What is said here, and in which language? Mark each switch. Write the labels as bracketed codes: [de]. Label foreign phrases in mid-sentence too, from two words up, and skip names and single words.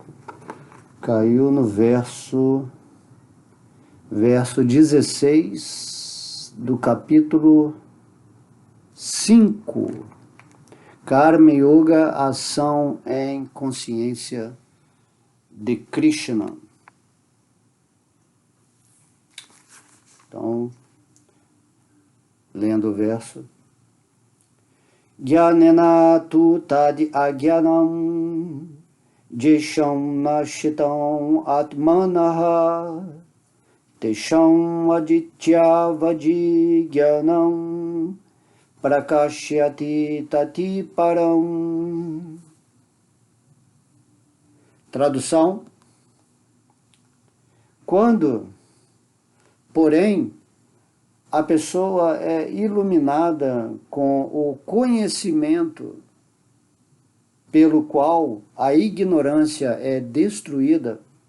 [pt] Caiu no verso 16 do capítulo 5. Karma Yoga, ação em consciência de Krishna. Então, lendo o verso. [sa] Jnanena tu tad agyanam jesham nashitam atmanaha tesham aditya vajigyanam prakashyati tati param. [pt] Tradução: quando, porém, a pessoa é iluminada com o conhecimento pelo qual a ignorância é destruída,